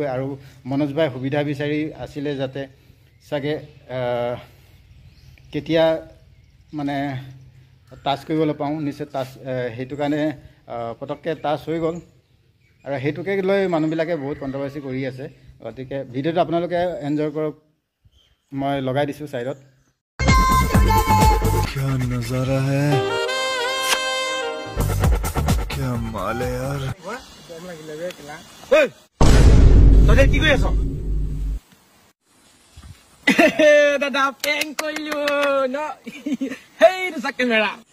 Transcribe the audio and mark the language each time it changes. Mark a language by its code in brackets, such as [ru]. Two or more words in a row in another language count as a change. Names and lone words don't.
[as] আৰু মনোজ ভাই সুবিধা বিচাৰি আছিলে যাতে চাগে কেতিয়া মানে টাচ কৰিবলৈ পাওঁ, নিশ্চয় টাচ, সেইটো কাৰণে পটককৈ টাচ হৈ গ'ল আৰু সেইটোকে লৈ মানুহবিলাকে বহুত কণ্ট্ৰভাৰ্চি কৰি আছে। গতিকে ভিডিঅ'টো আপোনালোকে এনজয় কৰক, মই লগাই দিছোঁ ছাইডত। [hi] क्या नजारा है, क्या माल है यार। [as] তই কি কৰি আছ? দাদা পেং কৰিলো ন, সেইটো চা কেমেৰা।